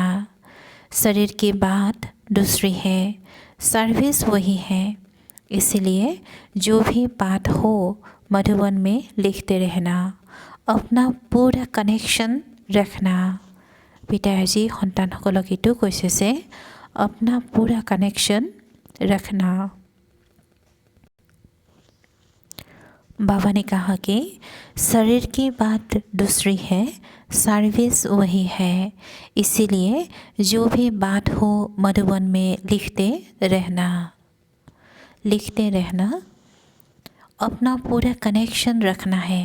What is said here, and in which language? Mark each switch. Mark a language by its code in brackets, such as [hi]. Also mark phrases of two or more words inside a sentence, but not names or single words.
[hi] शरीर की बात दूसरी है, सर्विस वही है। इसलिए जो भी बात हो मधुबन में लिखते रहना, अपना पूरा कनेक्शन रखना। [as] পিতাজী সন্তানসকলক এইটো কৈছে যে [hi] अपना पूरा कनेक्शन रखना। बाबा ने कहा कि शरीर की बात दूसरी है, सर्विस वही है। इसीलिए जो भी बात हो मधुबन में लिखते रहना, अपना पूरा कनेक्शन रखना है।